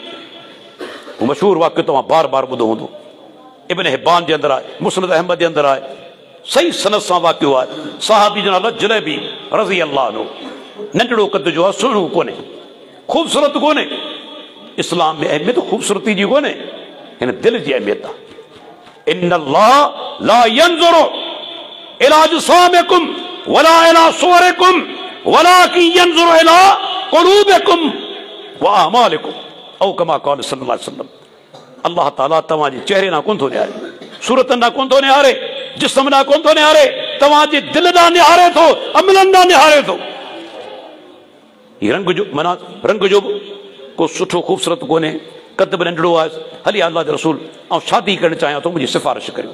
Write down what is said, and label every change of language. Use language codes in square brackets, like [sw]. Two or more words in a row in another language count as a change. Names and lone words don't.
[sd] मशहूर वाक़ियो तव्हां बार बार ॿुधो हूंदो, इब्न हिब्बान जे अंदरि आहे, मुस्नद अहमद जे अंदरि आहे, सही सनद सां वाक़ियो आहे। सहाबी जो नालो जुलैबी [ar] رضي الله عنه, [sd] नंढड़ो कद जो आहे, सुहिणो कोन्हे, ख़ूबसूरत कोन्हे। इस्लाम में अहमियत ख़ूबसूरती जी कोन्हे, हिन दिलि जी अहमियत आहे। [ar] إن الله لا ينظر إلى أجسامكم ولا إلى صوركم ولكن ينظر إلى قلوبكم وأعمالكم أو كما قال صلى الله عليه وسلم. [sd] अल्लाह ताला तव्हांजे चेहरे ना कोन थो निहारे, सूरतनि ना कोन थो निहारे, जिस्म ना कोन थो निहारे, तव्हांजे दिलि ॾांहुं निहारे थो, अमलनि ॾांहुं निहारे थो। हीउ रंग जो माना रंग जो को सुठो ख़ूबसूरत कोन्हे, कद बि नंढड़ो आहे, हली अल्लाह जो रसूल ऐं शादी करणु चाहियां थो, मुंहिंजी सिफ़ारिश करियो।